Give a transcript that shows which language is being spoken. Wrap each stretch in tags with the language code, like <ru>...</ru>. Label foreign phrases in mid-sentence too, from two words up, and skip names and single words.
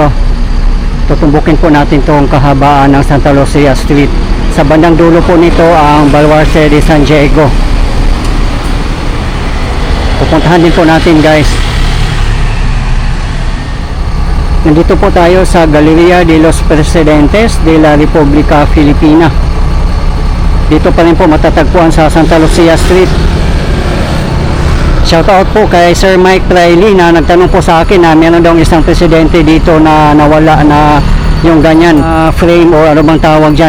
<tl>Tutumbukin po natin itong kahabaan ng Santa Lucia Street. Sa bandang dulo po nito ang Baluarte de San Diego. Pupuntahan din po natin guys. Nandito po tayo sa Galeria de los Presidentes de la República Filipina. Dito pa rin po matatagpuan sa Santa Lucia Street. Shoutout po kay Sir Mike Riley na nagtanong po sa akin na meron daw isang presidente dito na nawala na yung ganyan frame o ano bang tawag dyan.</tl>